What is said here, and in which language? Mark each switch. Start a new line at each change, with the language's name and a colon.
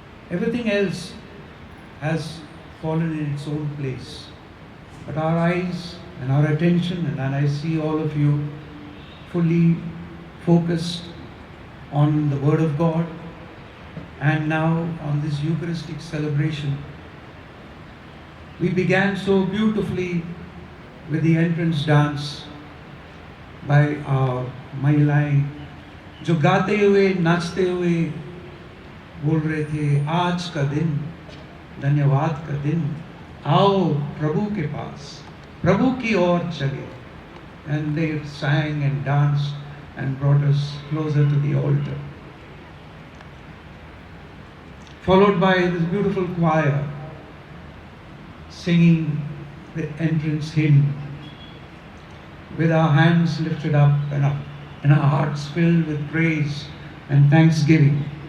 English: Everything else has fallen in its own place. But our eyes and our attention, and I see all of you fully focused on the Word of God and now on this Eucharistic celebration. We began so beautifully with the entrance dance by our
Hindi: महिलाएं जो गाते हुए नाचते हुए बोल रहे थे, आज का दिन धन्यवाद का दिन, आओ प्रभु के पास, प्रभु की ओर चले.
English: And they sang and danced and brought us closer to the altar. Followed by this beautiful choir singing the entrance hymn with our hands lifted up and our hearts filled with praise and thanksgiving.